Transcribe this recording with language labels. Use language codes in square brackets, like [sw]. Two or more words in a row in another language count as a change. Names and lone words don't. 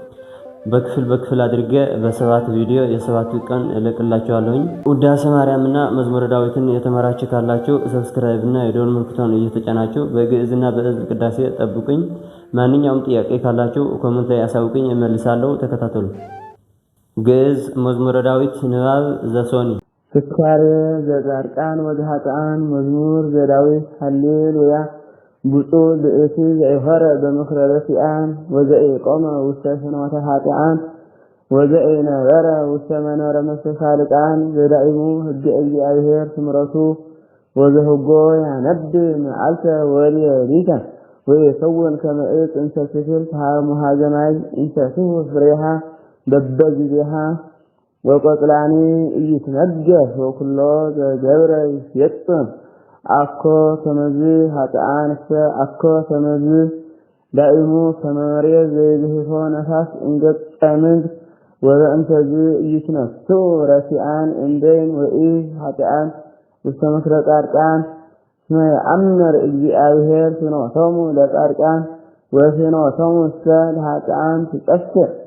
[am] በክፍል አድርጌ በሰባት ቪዲዮ የሰባት ቀን እለቅላችኋለሁኝ። ውዳሴ ማርያምና መዝሙረ ዳዊትን የተማራችሁ ካላችሁ ሰብስክራይብ እና የደወል ምልክቱን እየተጫናችሁ በግዕዝና በዕዝል ቅዳሴ ጠብቁኝ። ማንኛውም ጥያቄ ካላችሁ ኮሜንት ላይ አሳውቁኝ፣ እመልሳለሁ። ተከታተሉ። ግዕዝ መዝሙረ ዳዊት ንባብ ዘሶኒ [gez] ፍካሬ ዘጻድቃን ወዘኃጥኣን መዝሙር ዘዳዊት ሃሌሉያ ብፁዕ ብእሲ ዘኢሖረ በምክረ ረሲኣን ወዘኢቆመ ውስተ ፍኖተ ኃጥኣን ወዘኢነበረ ውስተ መንበረ መስተሳልቃን ዘዳኢሙ ሕገ እግዚአብሔር ትምረቱ ወዘህጎ ያነብብ መዓልተ ወሌሊተ ወይሰውን ከመ ዕፅ እንተ ትክል ተሃሙሃ ዘማይ እንተ ትሁብ ፍሬሃ በበጊዜሃ ወቆጽላኒ ኢይትነገር ወኩሎ ዘገብረ ይፈጽም አኮ ከመዝ ኃጥኣንሰ አኮ ከመዝ ዳኢሙ ከመ መሬት ዘይዝህፎ ነፋስ እንገጸ ምድር ወበእንተዝ ኢይትነስኡ ረሲኣን እምበይን ወኢ ኃጥኣን ውስተ ምክረ ጻድቃን እስመ ይአምር እግዚአብሔር ፍኖቶሙ ለጻድቃን ወፍኖቶሙ ለኃጥኣን ትጠፍእ